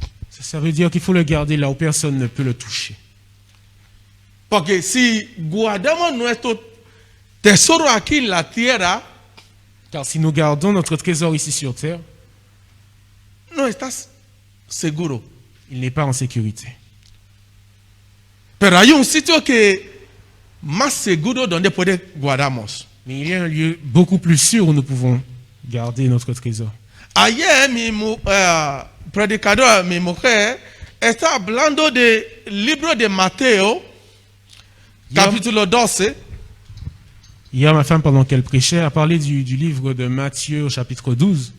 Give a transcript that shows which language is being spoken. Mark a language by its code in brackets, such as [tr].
[fr] Ça veut dire qu'il faut le garder là où personne ne peut le toucher. [es] Porque si guardamos nuestro tesoro aquí en la tierra, [fr] Car si nous gardons notre trésor ici sur terre, [es] no estás seguro. [fr] il n'est pas en sécurité. [es] Pero hay un sitio que más seguro donde guardamos. [fr] Mais il y a un lieu beaucoup plus sûr où nous pouvons garder notre trésor. [es] Ayer predicador, mi mujer, está hablando del libro de Mateo, capítulo 12. [fr] Hier, ma femme, pendant qu'elle prêchait, a parlé du livre de Matthieu au chapitre 12,